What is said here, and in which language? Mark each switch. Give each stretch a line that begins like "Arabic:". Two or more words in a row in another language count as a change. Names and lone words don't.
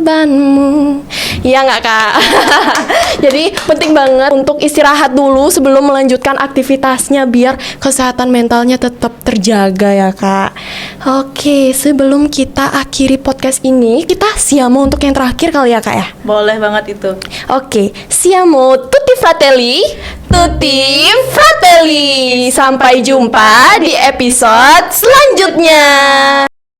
Indonesian: Iya nggak kak? Jadi penting banget untuk istirahat dulu sebelum melanjutkan aktivitasnya biar kesehatan mentalnya tetap terjaga ya Kak. Oke, sebelum kita akhiri podcast ini, kita siamo untuk yang terakhir kali ya Kak ya. Boleh banget itu. Oke,
Italian: siamo tutti fratelli, tutti fratelli.
Indonesian: Sampai jumpa di episode selanjutnya.